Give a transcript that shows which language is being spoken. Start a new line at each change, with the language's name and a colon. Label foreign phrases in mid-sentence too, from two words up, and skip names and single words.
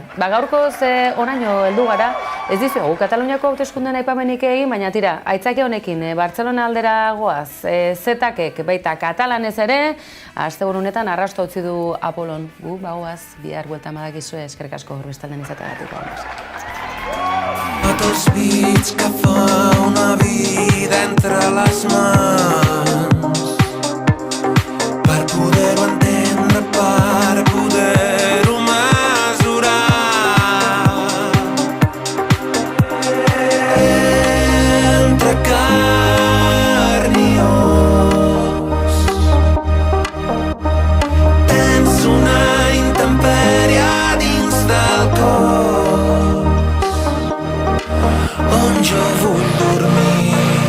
Basque: Gaurkoz oraino heldu gara, ez dizuegu Kataluniako hauteskundeen aipamenik egin, baina tira, aitzaki honekin Bartzelona aldera goaz, zetakek baita katalanez ere, asteburu honetan arrasto utzi du Apolon. Gu bagoaz, bihar bueltan badakizue, eskerrik asko Bestalden izateagatik.
Catalan: Otros beats que fa una vida entre les mans per poder-ho entendre, per poder-ho mesurar. Entre carn i os tens una intempèrie dins del cor on jo vull dormir.